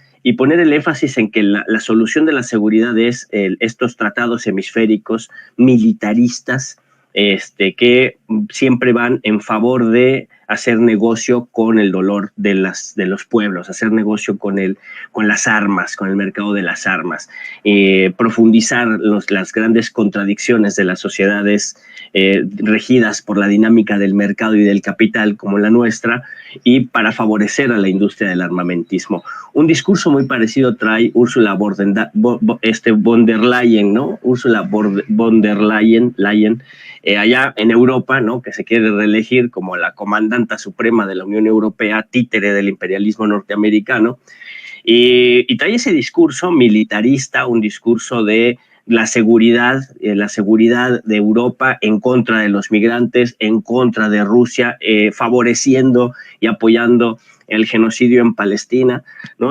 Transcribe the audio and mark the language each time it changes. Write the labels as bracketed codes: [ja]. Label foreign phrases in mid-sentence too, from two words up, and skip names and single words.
[es] y poner el énfasis en que la solución de la seguridad es estos tratados hemisféricos militaristas, que siempre van en favor de hacer negocio con el dolor de los pueblos, hacer negocio con las armas, con el mercado de las armas, profundizar las grandes contradicciones de las sociedades regidas por la dinámica del mercado y del capital como la nuestra, y para favorecer a la industria del armamentismo. Un discurso muy parecido trae Ursula von der Leyen, ¿no? Ursula von der Leyen, allá en Europa, ¿no? Que se quiere reelegir como la comandanta suprema de la Unión Europea, títere del imperialismo norteamericano, y trae ese discurso militarista, un discurso de la seguridad de Europa en contra de los migrantes, en contra de Rusia, favoreciendo y apoyando el genocidio en Palestina, ¿no?